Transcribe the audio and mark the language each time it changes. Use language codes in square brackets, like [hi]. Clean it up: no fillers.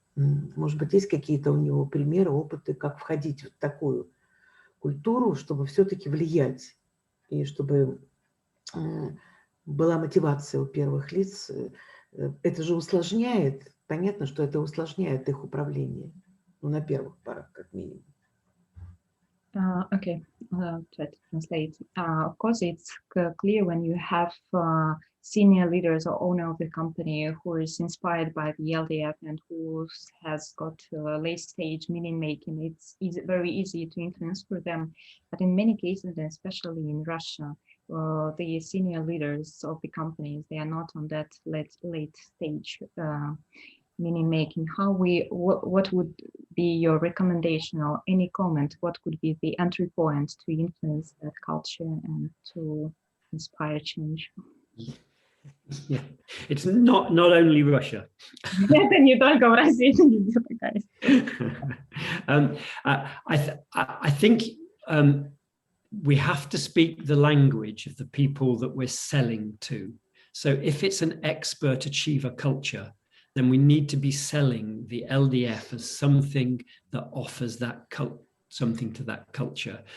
[ru] Может быть, есть какие-то у него примеры, опыты, как входить в такую культуру, чтобы все-таки влиять, и чтобы была мотивация у первых лиц. Это же усложняет, понятно, что это усложняет их управление, на первых порах, как минимум. [en] Okay, try to translate. Of course, it's clear when you have senior leaders or owner of the company who is inspired by the LDF and who has got late stage meaning making. It's very easy to influence for them. But in many cases, especially in Russia, the senior leaders of the companies, they are not on that late stage meaning making. What would be your recommendation or any comment? What could be the entry point to influence that culture and to inspire change? Yeah, it's not only Russia. [ru] Это не только в России, везде такая. [en] I think we have to speak the language of the people that we're selling to. So if it's an expert achiever culture, then we need to be selling the LDF as something that offers that something to that culture.